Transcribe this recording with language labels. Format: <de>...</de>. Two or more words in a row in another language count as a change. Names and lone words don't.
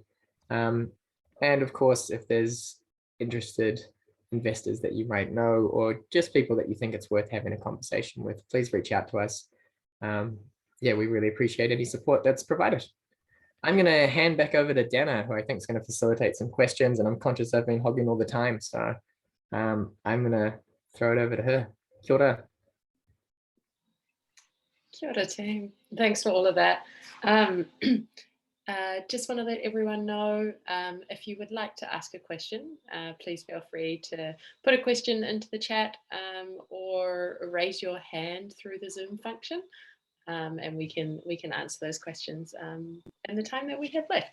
<en>And of course, if there's interested investors that you might know, or just people that you think it's worth having a conversation with, please reach out to us. Yeah, we really appreciate any support that's provided. I'm going to hand back over to Dana, who I think is going to facilitate some questions, and I'm conscious I've been hogging all the time, so I'm going to throw it over to her.</en> <mi>Kia ora. Kia ora,</mi> <en>team. Thanks for all of that. Just want to let everyone know, if you would like to ask a question, please feel free to put a question into the chat or raise your hand through the Zoom function. And we can answer those questions in the time that we have left.</en>